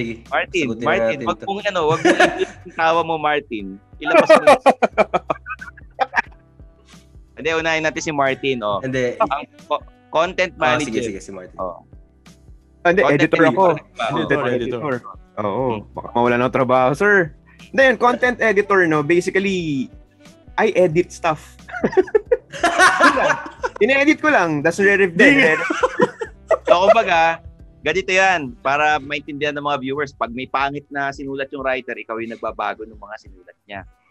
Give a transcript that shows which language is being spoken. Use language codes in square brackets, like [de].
[tl] Martin, wag mong yung tawa mo, Martin. Ilabas mo. Hindi, unahin natin si Martin. Hindi. Ang content manager. Sige, si Martin. Hindi, editor ako. Editor. Baka mawala ng trabaho, sir. [en] Then, content editor, basically, I edit stuff. [tl] Ine-edit ko lang. [en] That's re-review. [tl] Kumbaga, ganito yan, para maintindihan ng mga viewers, pag may pangit na sinulat yung writer, ikaw yung nagbabago ng mga sinulat niya.